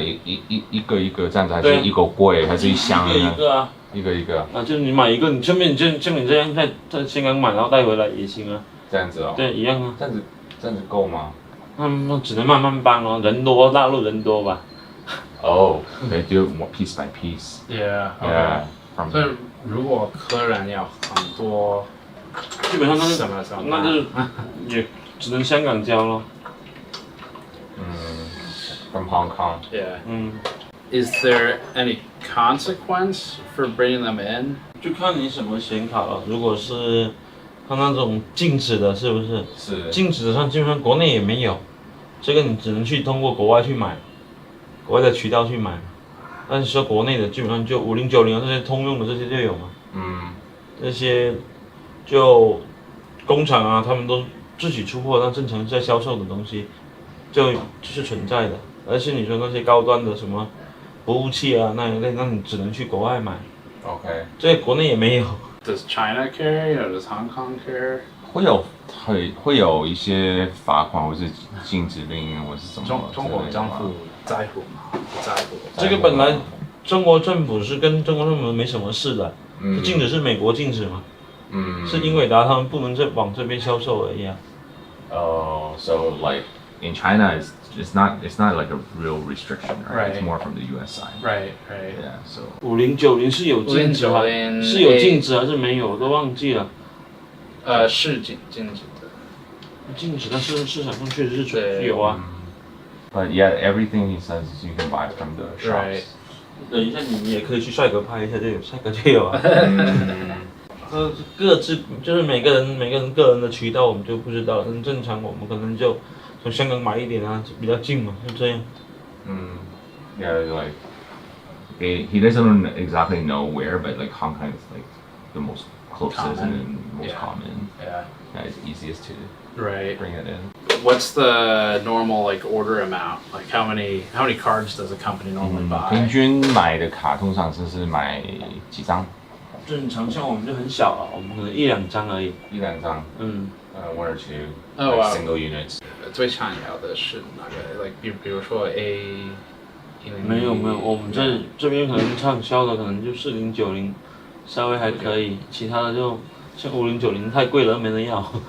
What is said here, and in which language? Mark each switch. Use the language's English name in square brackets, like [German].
[Chinese] 一个一个这样子，还是一个柜，还是一箱呢？一个啊。一个一个。啊，就是你买一个，你顺便像你这样在香港买，然后带回来也行啊。这样子哦。对，一样啊。这样子够吗？那只能慢慢搬哦，人多，大陆人多吧。 [English] Oh, they do it piece by piece. Yeah. Yeah. [Chinese] 所以如果客人要很多，基本上那是什么？那就是也只能香港交咯。 [English] From Hong Kong. Yeah. Is there any consequence for bringing them in? [Chinese] 就看你什么显卡了。如果是它那种静止的，是不是？是。静止的上基本上国内也没有，这个你只能去通过国外去买，国外的渠道去买。但是说国内的基本上就5090啊这些通用的这些就有嘛。这些就工厂啊，他们都自己出货，那正常在销售的东西就是存在的。而且你说那些高端的什么服务器啊那一类，那你只能去国外买。 OK。这国内也没有。 [English] Does China carry or does Hong Kong carry? [Chinese] 会有一些罚款或是禁止令或是什么？中国政府在乎吗？不在乎。这个本来中国政府是跟中国政府没什么事的，是禁止是美国禁止嘛？是英伟达他们不能再往这边销售而已啊。 [English] So like in China, it's not like a real restriction, right? It's more from the U.S. side. Right. Yeah. So [Chinese] 5090是有禁止吗？是有禁止还是没有？我都忘记了。是禁止的。禁止，但是市场上确实是有啊。 [English] But yeah, everything he says you can buy from the shops. [Chinese] 等一下，你也可以去帅哥拍一下，就有帅哥就有啊。各自就是每个人个人的渠道我们就不知道了，但正常我们可能就从香港买一点啊，比较近嘛，就这样。 [English] Yeah, like he doesn't exactly know where, but like Hong Kong is like the most closest and most common. Yeah. It's easiest to bring it in. What's the normal like order amount? Like how many cards does a company normally buy? [Chinese] 平均买的卡通常是买几张？正常像我们就很小啊，我们可能1、2张而已。 1、2张。 [English] 1 or 2 Oh, wow. single units. [Chinese] 最常要的是哪个 ？like 比如说 A。没有，我们这边可能畅销的可能就4090，稍微还可以，其他的就像5090太贵了，没人要。